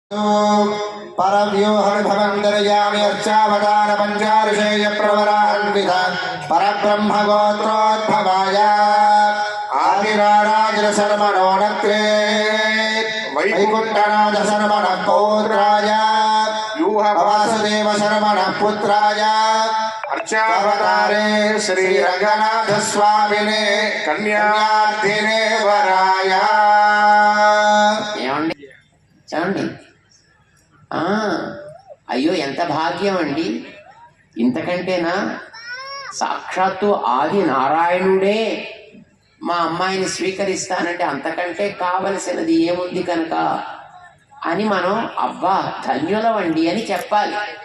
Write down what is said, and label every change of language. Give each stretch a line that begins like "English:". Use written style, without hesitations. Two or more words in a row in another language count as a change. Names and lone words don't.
Sanskrit: परव्यूहविभवन्दर्यामि अर्चावतार पञ्चाऋषेय प्रवरान्वित परब्रह्म गोत्रोद्भवाय आदिराराजशर्मणो नक्रे वैकुण्ठनाथ शर्मणः पौत्राय वासुदेव शर्मणः पुत्राय अर्चावतारे श्रीरङ्गनाथ स्वामिने कन्यार्थिने वराय।
Telugu: చూడండి, అయ్యో ఎంత భాగ్యం అండి! ఇంతకంటేనా? సాక్షాత్తు ఆది నారాయణుడే మా అమ్మాయిని స్వీకరిస్తానంటే అంతకంటే కావలసినది ఏముంది కనుక అని మనం అబ్బా ధన్యులవండి అని చెప్పాలి.